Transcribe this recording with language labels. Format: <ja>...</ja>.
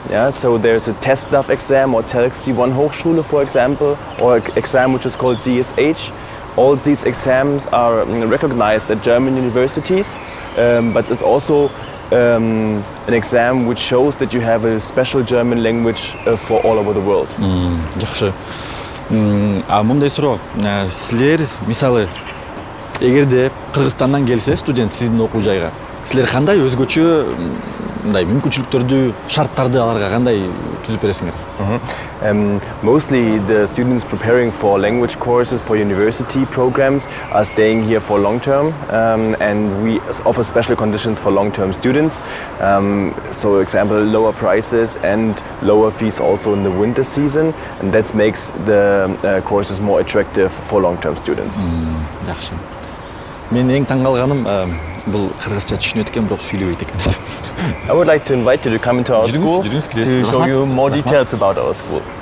<en>Yeah, so there's a TestDaF exam or TELX C1 Hochschule, for example, or exam which is called DSH. All these exams are recognized at German universities, but it's also an exam which shows that you have a special German language for all over the world.</en> <ky>Жакшы. Мындай суроо. Силер, мисалы, эгерде Кыргызстандан келсе студент сиздин окуу жайга, силер кандай өзгөчө мындай мүмкүнчүлүктөрдү, шарттарды аларга кандай түзүп бересиңер?</ky> <en>Mostly the students preparing for language courses for university programs are staying here for long term, and we offer special conditions for long-term students. So, example, lower prices and lower fees also in the winter season, and that makes the courses more attractive for long-term students.</en> <ky>Жакшы. Мен эң таң калганым бул кыргызча түшүнөт экен, бирок сүйлөбөйт экен.</ky> <en>I would like to invite you to come into our school to show you more details about our school.</en>